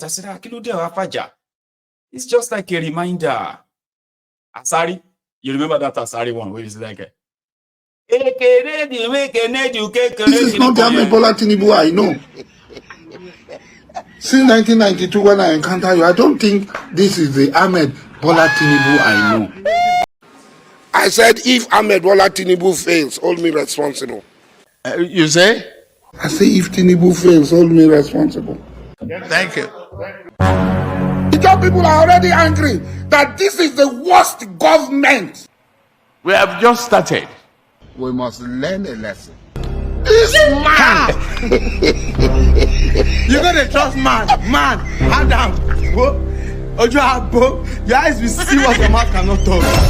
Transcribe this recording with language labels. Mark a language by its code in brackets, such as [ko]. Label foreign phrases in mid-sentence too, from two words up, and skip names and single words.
[en] I said, it's just like a reminder. Asari, you remember that Asari one where it's like this is not the Ahmed Bola Tinubu I know. Since 1992, when I encounter you, I don't think this is the Ahmed Bola Tinubu I know. I said, if Ahmed Bola Tinubu fails, hold me responsible. You say? I say, if Tinubu fails, hold me responsible. Thank you. The job people are already angry that this is the worst government. We have just started. We must learn a lesson. This man! You're gonna trust man, Adam, Ojo, your eyes will see what your mouth cannot talk.